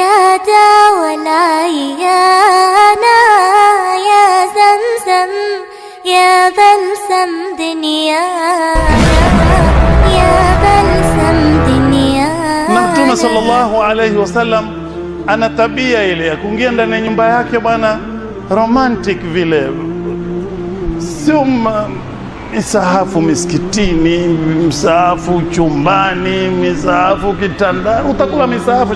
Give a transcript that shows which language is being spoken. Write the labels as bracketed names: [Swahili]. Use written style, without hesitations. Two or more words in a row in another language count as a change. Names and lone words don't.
[Arabic] أتى ولا إيانا يا زمزم يا بلسم دنيانا يا بلسم دنيانا. [Swahili] Mtume sallallahu alayhi wasallam ana tabia ile ya kuingia ndani ya nyumba yake bwana, romantic vile, sio misahafu misikitini, misahafu chumbani, misahafu kitandani, utakula misahafu.